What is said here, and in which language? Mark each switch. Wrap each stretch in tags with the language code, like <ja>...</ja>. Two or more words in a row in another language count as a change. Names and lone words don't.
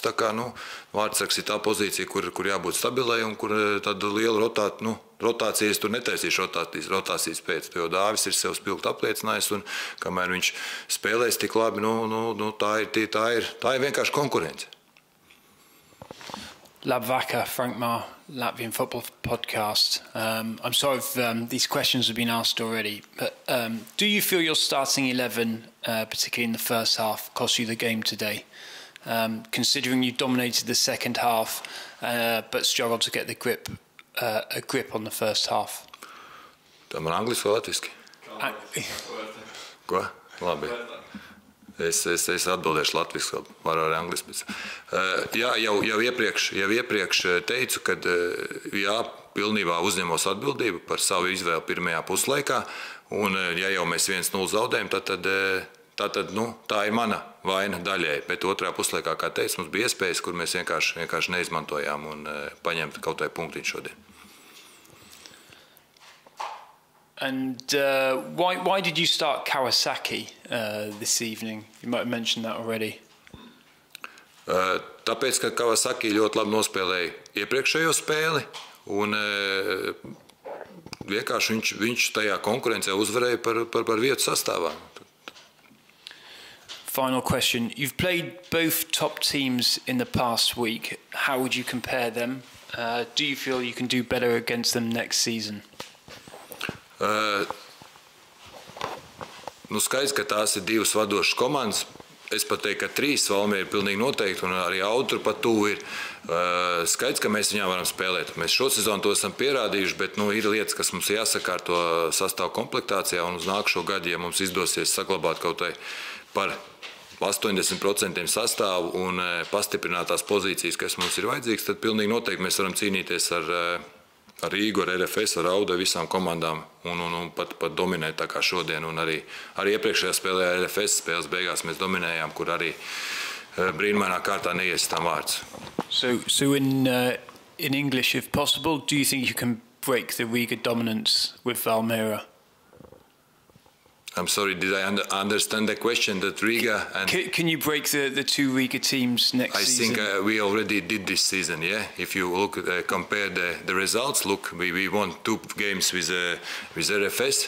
<lv>Tā kā Vārtsargs ir tā pozīcija, kur jābūt stabilai un kur tāda liela rotācijas tur netaisīšu rotācijas pēc. Jo Dāvis ir sev spilgt apliecinājis un kamēr viņš spēlēs tik labi, tā ir vienkārši konkurence. Labvakar,</lv> <en>Frank Marr, Latvian Football Podcast. I'm sorry if these questions have been asked already, but do you feel your starting 11, particularly in the first half, cost you the game today? Considering you dominated the second half, but struggled to get a grip on the first half.</en> <lv>Tā man angliski vai latviski? Ko? Labi. Es atbildēšu latviski, varu arī angliski. Jā, jau iepriekš teicu, ka pilnībā uzņemos atbildību par savu izvēli pirmajā puslaikā, un ja jau mēs 1-0 zaudējam, tad tā ir mana vaina daļai. Bet otrā puslaikā, kā teicu, mums bija iespējas, kur mēs vienkārši neizmantojām un paņemt kaut vai punktiņu šodien.</lv> <en>And why did you start Kawasaki this evening? You might have mentioned that already.</en> <lv>Tāpēc, ka Kawasaki ļoti labi nospēlēja iepriekšējo spēli un vienkārši viņš tajā konkurencē uzvarēja par vietu sastāvā.</lv> <en>Final question. You've played both top teams in the past week. How would you compare them? Do you feel you can do better against them next season?</en> <lv>Skaidrs, ka tās ir divas vadošas komandas. Es pat teiktu, ka trīs Valmiera ir pilnīgi noteikti, un arī Autru pat tuvu ir. Skaidrs, ka mēs viņām varam spēlēt. Mēs šo sezonu to esam pierādījuši, bet ir lietas, kas mums jāsakārto sastāvu komplektācijā, un uz nākušo gadu, ja mums izdosies saglabāt kaut vai par 80% sastāvu un pastiprināt tās pozīcijas, kas mums ir vajadzīgas, tad pilnīgi noteikti mēs varam cīnīties ar Rīgu, ar RFS, ar Audu, visām komandām un pat dominēt tā kā šodien. Un arī iepriekšējā spēlē RFS spēles beigās mēs dominējām, kur arī brīnumainā kārtā neiesitām vārds.</lv> <en>So in English, if possible, do you think you can break the Riga dominance with Valmiera? I'm sorry, did I understand the question that Riga and... Can you break the two Riga teams next season? I think we already did this season, yeah. If you look, compare the results, look, we won 2 games with RFS.</en>